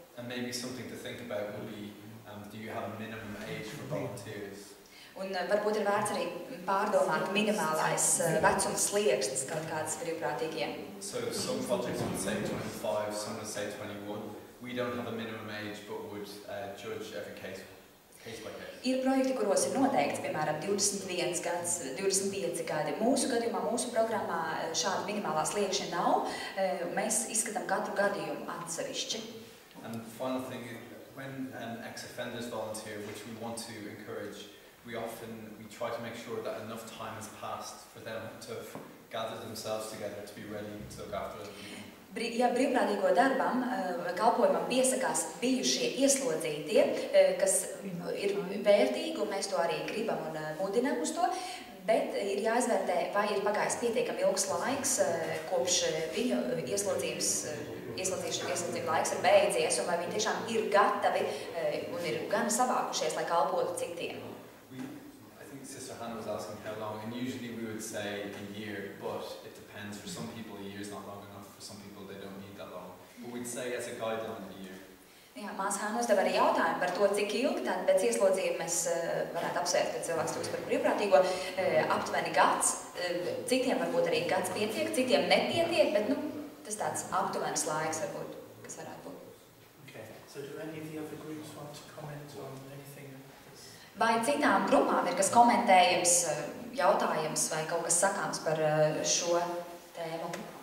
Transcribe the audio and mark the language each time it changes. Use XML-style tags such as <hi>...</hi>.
<en>And maybe something to think about would be, do you have a minimum age for volunteers?</en> <lv>Un varbūt ir vērts arī pārdomāt minimālais vecuma slieksnis kaut kāds brīvprātīgiem.</lv> <en>So some projects would say 25, some would say 21. We don't have a minimum age, but would judge every case by case.</en> <lv>Ir projekti, kuros ir noteikts, piemēram, 21 gads, 25 gadi. Mūsu gadījumā, mūsu programmā šāda minimālā sliekšņa nav. Mēs izskatām katru gadījumu atsevišķi.</lv> <en>And final thing, when ex-offenders volunteer, which we want to encourage, we try to make sure that enough time has passed for them to gather themselves together to be ready to look after other people.</en> <lv>Ja brīvprātīgo darbam, kalpojumam piesakās bijušie ieslodzītie, kas ir vērtīgi, un mēs to arī gribam un mudinam uz to, bet ir jāizvērtē, vai ir pagājis pietiekami ilgs laiks, kopš viņu ieslodzīšana laiks ir beidzies, un vai viņi tiešām ir gatavi un ir gan savākušies, lai kalpotu citiem.</lv> <en>I think Sister Hannah was asking how long, and usually we would say a year, but it depends. For some people, a year is not long enough. For some people, they don't need that long. But we'd say as a guideline a year.</en> <lv>Jā, māsa Hāna uzdeva arī jautājumu par to, cik ilgi tad pēc ieslodzījuma mēs varētu apsvērt, ka cilvēks kļūst par brīvprātīgo, aptuveni gads. Citiem varbūt arī gads pietiek, citiem nepietiek, bet tas tāds aptuvenis laiks varbūt, kas varētu būt.</lv> <en>Okay. So do any of the other groups want to comment on anything?</en> <lv>Vai citām grupām ir kas komentējams, jautājums vai kaut kas sakāms par šo tēmu?</lv>